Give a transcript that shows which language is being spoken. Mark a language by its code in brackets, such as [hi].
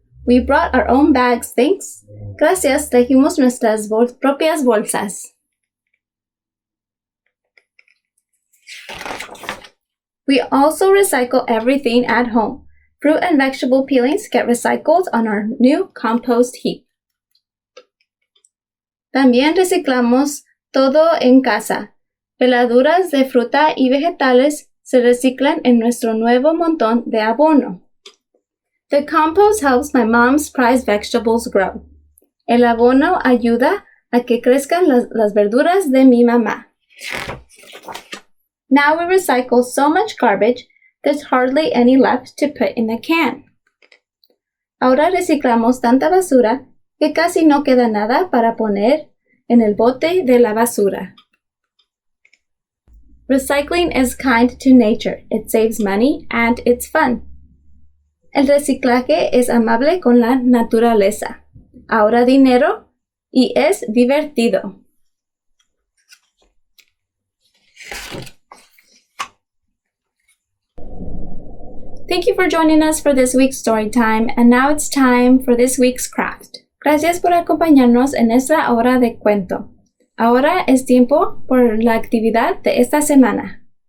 [en] We brought our own bags, thanks. [es] Gracias, trajimos nuestras propias bolsas. [en] We also recycle everything at home. Fruit and vegetable peelings get recycled on our new compost heap. [es] También reciclamos todo en casa. Peladuras de fruta y vegetales se reciclan en nuestro nuevo montón de abono. [en] The compost helps my mom's prized vegetables grow. [es] El abono ayuda a que crezcan las verduras de mi mamá. [en] Now we recycle so much garbage, there's hardly any left to put in the can. [es] Ahora reciclamos tanta basura que casi no queda nada para poner en el bote de la basura. [en] Recycling is kind to nature. It saves money and it's fun. [es] El reciclaje es amable con la naturaleza. Ahorra dinero y es divertido. [en] Thank you for joining us for this week's story time, and now it's time for this week's craft. [es] Gracias por acompañarnos en esta hora de cuento. Ahora es tiempo por la actividad de esta semana.